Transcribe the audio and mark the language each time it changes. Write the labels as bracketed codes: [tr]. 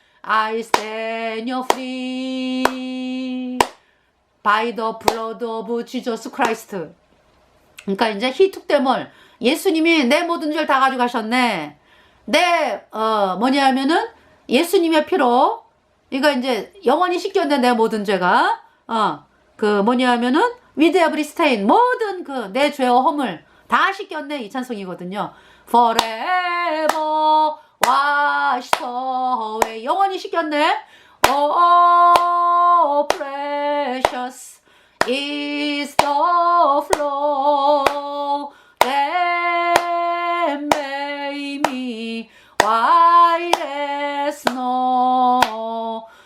[en] I stand you free by the blood of Jesus Christ. [ko] 그러니까 이제 [en] he took them all. [ko] 예수님이 내 모든 죄를 다 가져가셨네. 뭐냐면은 예수님의 피로, 그러니까 이제 영원히 씻겼네, 내 모든 죄가. 뭐냐면은 [en] with every stain, [ko] 모든 그 내 죄와 허물 다 씻겼네, 이 찬송이거든요. [en] Forever washed away, [ko] 영원히 씻겼네. [en] Oh, precious is the flow that made me white as snow.